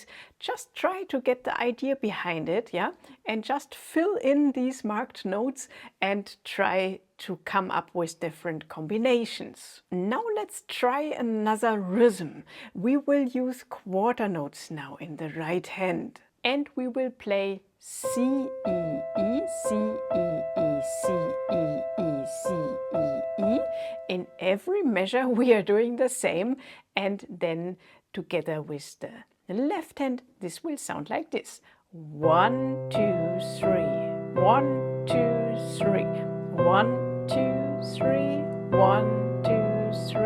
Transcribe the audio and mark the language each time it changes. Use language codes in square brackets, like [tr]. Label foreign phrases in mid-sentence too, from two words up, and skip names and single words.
[en] Just try to get the idea behind it, yeah? And just fill in these marked notes and try to come up with different combinations. Now let's try another rhythm. We will use quarter notes now in the right hand. And we will play C, E, E, C, E, E, C, E, E, C, E, E. In every measure we are doing the same, and then together with the left hand this will sound like this. 1, 2, 3. 1, 2, 3. 1, 2, 3. 1, 2, 3.